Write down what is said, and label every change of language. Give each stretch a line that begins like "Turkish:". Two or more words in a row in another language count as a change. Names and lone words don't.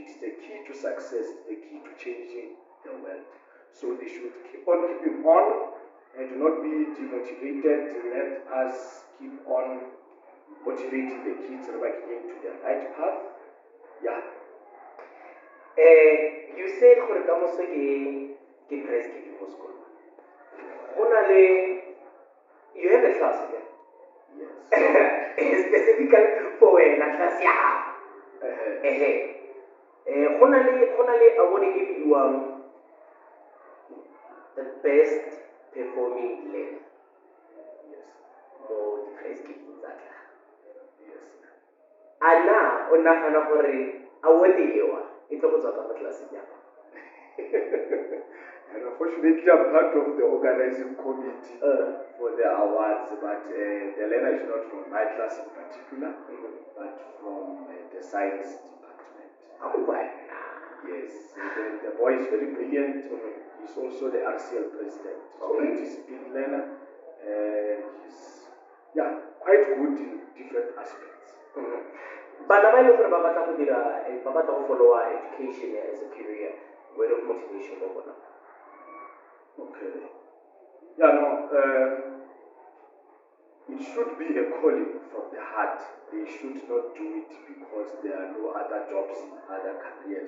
English: It's the key to success, the key to changing the world. So they should keep on keeping on and do not be demotivated. Let us keep on motivating the kids back into the right path. Yeah. You said
Tswana: gore ka moso ke
English: prize giving
Tswana: mo school.
English: You have a class again. Yes. Specifically for a class ya.
Tswana: Go na le award e bidiwang
English: the best performing learner. Yes.
Tswana: Mo di
English: prize giving
Tswana: tsa tla.
English: Yes.
Tswana: Ana o nagana gore award ewa e tlo go tswa ka mo classeng ya.
English: And unfortunately, I'm part of the organizing committee for the awards, but the learner is not from my class in particular, but from the science department. Oh, Yes, the boy is very brilliant. He He's also the RCL president. So Okay. a disciplined learner. He's quite good in different aspects.
Tswana: Bana ba e leng gore ba batla go followa
English: education as a career, word of motivation
Tswana: go bona.
English: Okay. Yeah, no. It should be a calling from the heart. They should not do it because there are no other jobs in other careers.